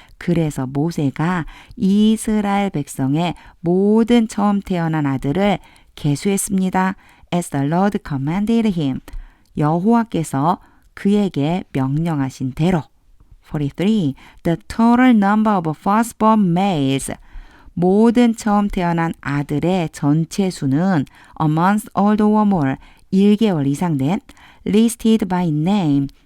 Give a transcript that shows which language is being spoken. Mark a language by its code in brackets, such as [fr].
[ko] 그래서 모세가 이스라엘 백성의 모든 처음 태어난 아들을 계수했습니다. [en] As the Lord commanded him. [ko] 여호와께서 그에게 명령하신 대로. 43. [en] The total number of firstborn males. [ko] 모든 처음 태어난 아들의 전체 수는 [en] a month old or more, [ko] 1개월 이상 된 [en] listed by name.